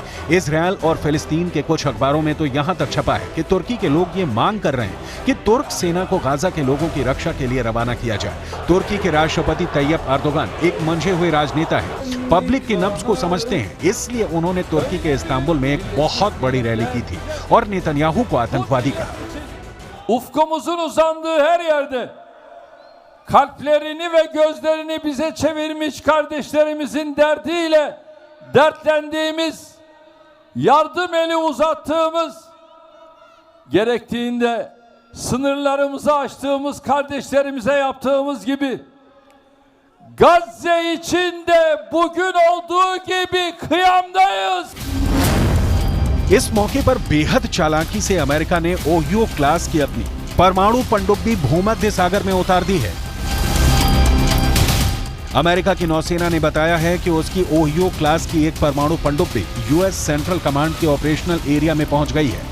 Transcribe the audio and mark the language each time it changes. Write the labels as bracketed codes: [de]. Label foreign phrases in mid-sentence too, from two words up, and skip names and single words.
[hi] इजरायल और फिलिस्तीन के कुछ अखबारों में तो यहां तक छपा है कि तुर्की के लोग ये मांग कर रहे हैं कि तुर्क सेना को गाजा के लोगों की रक्षा के लिए रवाना किया जाए। तुर्की के राष्ट्रपति तैयब एर्दोगान एक मंझे हुए राजनेता हैं, पब्लिक की नब्ज को समझते हैं, इसलिए उन्होंने तुर्की के इस्तांबुल में एक बहुत बड़ी रैली की थी और नेतन्याहू को आतंकवादी कहा। [tr] Ufkumuzun uzandığı her yerde kalplerini ve gözlerini bize çevirmiş kardeşlerimizin derdiyle dertlendiğimiz, yardım eli uzattığımız, gerektiğinde sınırlarımızı açtığımız kardeşlerimize yaptığımız gibi Gazze için de bugün olduğu gibi kıyamdayız. [hi] इस मौके पर बेहद चालाकी से अमेरिका ने ओहियो क्लास की अपनी परमाणु पनडुब्बी भूमध्य सागर में उतार दी है। अमेरिका की नौसेना ने बताया है कि उसकी ओहियो क्लास की एक परमाणु पनडुब्बी यूएस सेंट्रल कमांड के ऑपरेशनल एरिया में पहुंच गई है।